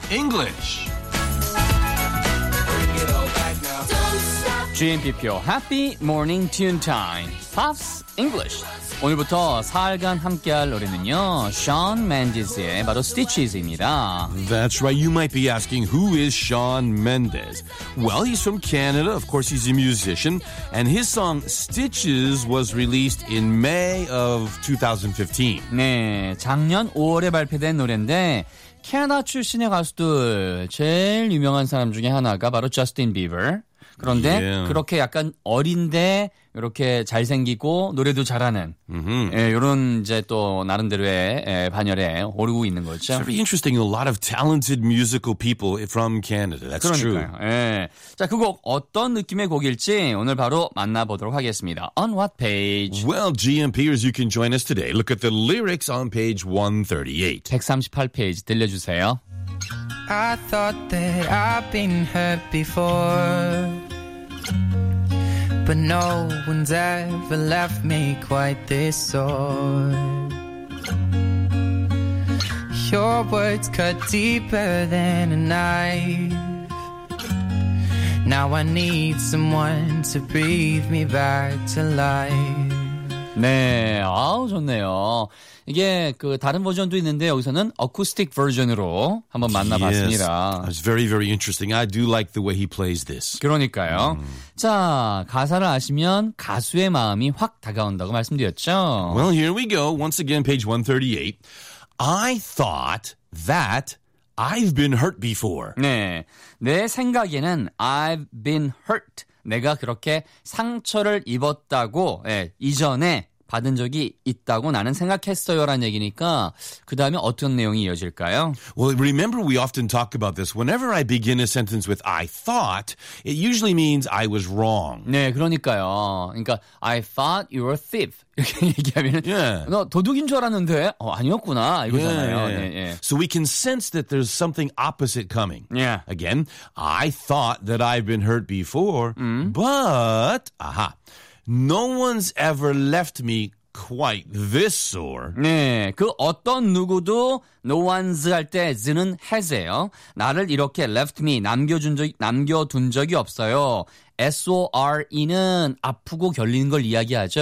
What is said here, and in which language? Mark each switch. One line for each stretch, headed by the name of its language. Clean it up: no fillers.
English: English
Korean: GMP표 Happy Morning Tune Time 팝스 English 오늘부터 4일간 함께할 노래는요 Shawn Mendes의 바로 Stitches입니다
English: That's right, you might be asking Who is Shawn Mendes? Well, he's from Canada, of course he's a musician And his song Stitches was released in May of 2015
Korean: 네, 작년 5월에 발표된 노래인데 캐나다 출신의 가수들 제일 유명한 사람 중에 하나가 바로 Justin Bieber 그런데 예. 그렇게 약간 어린데 이렇게 잘생기고 노래도 잘하는 예, 이런 이제 또 나름대로의 예, 반열에 오르고 있는 거죠.
English: It's very interesting. A lot of talented musical people from Canada. That's
Korean: 그러니까요.
English: true.
Korean: 예. 자, 그 곡 어떤 느낌의 곡일지 오늘 바로 만나보도록 하겠습니다.
English: On what page? Well, GMPers, you can join us today. Look at the lyrics on page 138.
Korean: 138페이지 들려주세요.
English: I thought that I'd been hurt before, but no one's ever left me quite this sore. Your words cut deeper than a knife. Now I need someone to breathe me back to life.
Korean: 네, 아우 좋네요. 이게 그 다른 버전도 있는데 여기서는 어쿠스틱 버전으로 한번 만나봤습니다.
English: Yes, it's very, very interesting. I do like the way he plays this.
Korean: 그러니까요. 자, 가사를 아시면 가수의 마음이 확 다가온다고 말씀드렸죠.
English: Well, here we go. Once again, page 138. I thought that I've been hurt before.
Korean: 네, 내 생각에는
English: I've been hurt.
Korean: 내가 그렇게 상처를 입었다고 예, 이전에 받은 적이 있다고 나는 생각했어요라는 얘기니까 그 다음에 어떤 내용이 이어질까요?
English: Well, remember we often talk about this. Whenever I begin a sentence with I thought, it usually means I was wrong.
Korean: 네, 그러니까요. 그러니까
English: I thought you were a thief.
Korean: 이렇게 얘기하면 yeah. 너 도둑인 줄 알았는데 어, 아니었구나 이거잖아요.
English: Yeah, yeah, yeah.
Korean: 네, 네.
English: So we can sense that there's something opposite coming. Yeah. Again, I thought that I've been hurt before, but... Aha. No one's ever left me quite this sore.
Korean: 네, 그 어떤 누구도 no one's 할 때 z는 has예요. 나를 이렇게 left me 남겨둔 적이 없어요. S-O-R-E는 아프고 결리는 걸 이야기하죠.